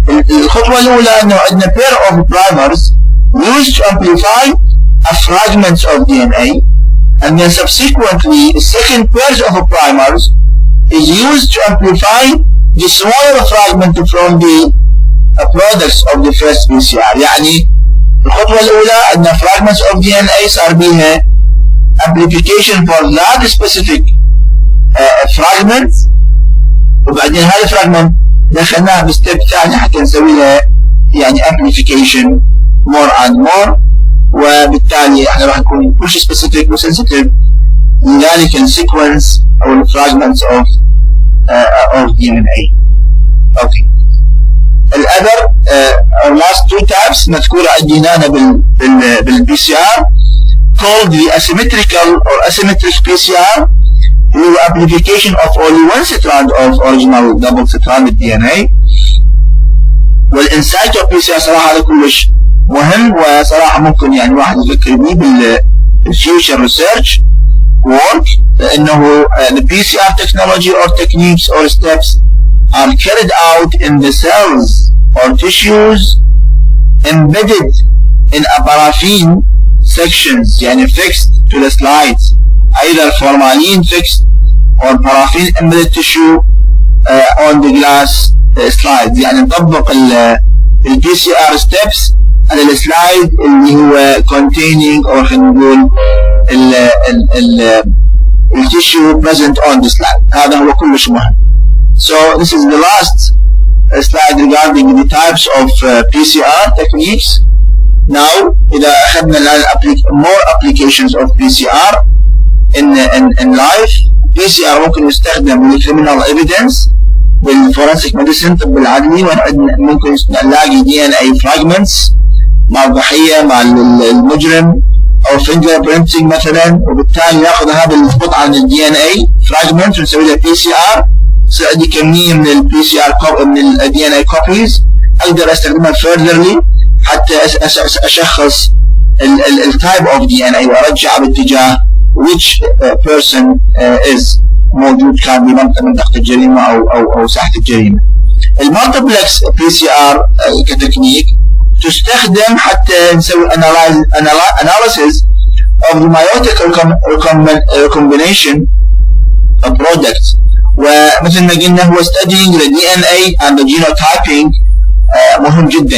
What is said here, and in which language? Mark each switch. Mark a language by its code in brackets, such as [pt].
[ar] الخطوة الأولى إنه عندنا [en] pair of primers used to amplify a fragments of DNA, and then subsequently the second pair of primers is used to amplify the smaller fragment from the products of the first PCR. [ar] يعني الخطوة الأولى أن fragments of DNA صار بيها [en] amplification for large specific fragments, [ar] وبعدين هذا الفراجمنت دخلناه بستيب ثاني حتى نسوي له يعني [en] amplification more and more، [ar] وبالتالي احنا راح نكون كل شيء specific وsensitive لذلك السيكونس أو الفراجمنتس of DNA. [en] Okay. الأذر last two tabs [ar] مذكورة عندنا هنا [en] بال PCR called the asymmetrical or asymmetric PCR with amplification of only one strand of original double stranded DNA. والإنسايت of PCR [ar] صراحة هذا كلش مهم [en] وصراحة ممكن يعني واحد يفكر بيه بالfuture research work لأنه the PCR technology or techniques or steps are carried out in the cells or tissues embedded in a paraffin sections يعني fixed to the slides, either formalin fixed or paraffin embedded tissue on the glass slides. [ar] يعني نطبق ال PCR steps على السلايد اللي هو containing or خلينا نقول ال tissue [en] present on the slide. [ar] هذا هو كلش مهم. [en] So this is the last slide regarding the types of PCR techniques. Now [ar] إذا أخذنا [en] more applications of PCR in life. [ar] PCR ممكن يستخدم للcriminal evidence بالforensic medicine طب العدلي، ممكن نلاقي DNA fragments مع الضحية مع المجرم أو fingerprinting مثلا، وبالتالي ناخذ هذا القطعة عن DNA fragment ونسوي له PCR. يصير عندي كمية من ال PCR من ال DNA copies أقدر أستخدمها furtherly حتى أشخص ال type of DNA وأرجع باتجاه [en] which person is [ar] موجود كان بمنطقة الجريمة أو ساحة الجريمة. [en] المالتيبلكس PCR كتكنيك تستخدم [ar] حتى نسوي [en] analysis of the meiotic recombination of products، ومثل ما قلنا هو studying the DNA and the genotyping [ar] مهم جدا.